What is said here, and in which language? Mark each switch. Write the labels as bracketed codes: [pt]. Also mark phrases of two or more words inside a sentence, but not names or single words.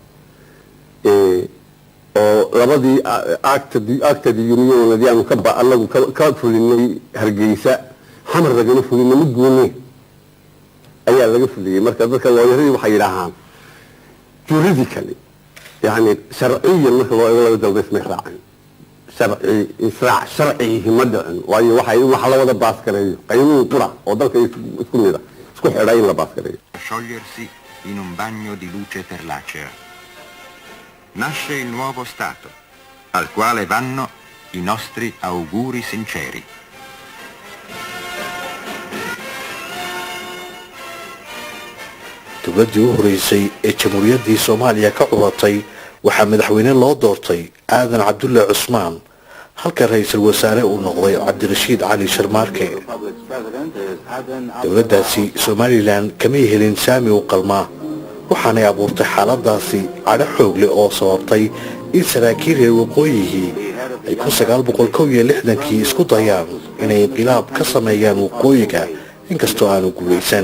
[so] oo labadii actadi unionadii aanu annagu ka fulinay Hargeysa xamar lagana fulinay mid gooni ayaa laga fuliyay marka dadka looyaradii waxay yiraahdaan juridically yani sharciyan marka loo eego dalbis ma raacin sharci himadaan waayo waxay wax la wada baas gareeyo qaynuun qura oo dalka isku mid ah isku xidhay in la baas gareeyo [it] sciogliersi in un bagno di luce perlacea nasce il nuovo Stato al quale vanno i nostri auguri sinceri. [so] dowladii u horeysay ee jamhuuriyaddii Soomaaliya ka curatay waxaa madaxweyne loo doortay Aadan Cabdulle Cusmaan halka ra'iisul wasaare uu noqday Cabdirashiid Cali Sharmaarke dowladdaasi Somaliland kama helin saami u qalmaa waxaanay abuurtay xaaladaasi cadho xoog leh oo sababtay in saraakiil reer waqooyigii ay 1961 isku dayaan inay inqilaab ka sameeyaan waqooyiga inkastoo aanu guulaysan